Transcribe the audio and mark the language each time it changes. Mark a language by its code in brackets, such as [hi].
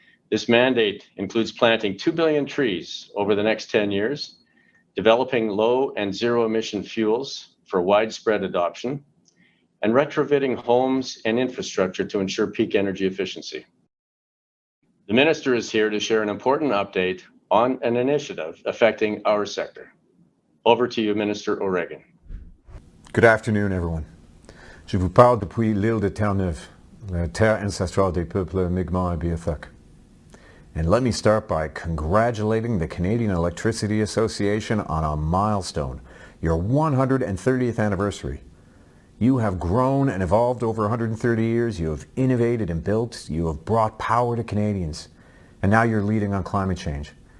[en] This mandate includes planting 2 billion trees over the next 10 years, developing low and zero emission fuels for widespread adoption, and retrofitting homes and infrastructure to ensure peak energy efficiency. The Minister is here to share an important update on an initiative affecting our sector. Over to you, Minister O'Regan. Good afternoon, everyone. [fr] Je vous parle depuis l'île de Terre-Neuve, la terre ancestrale des peuples Mi'kmaq et Beothuk. [en] And let me start by congratulating the Canadian Electricity Association on a milestone, your 130th anniversary. You have grown and evolved over 130 years. You have innovated and built. You have brought power to Canadians. And now you're leading on climate change.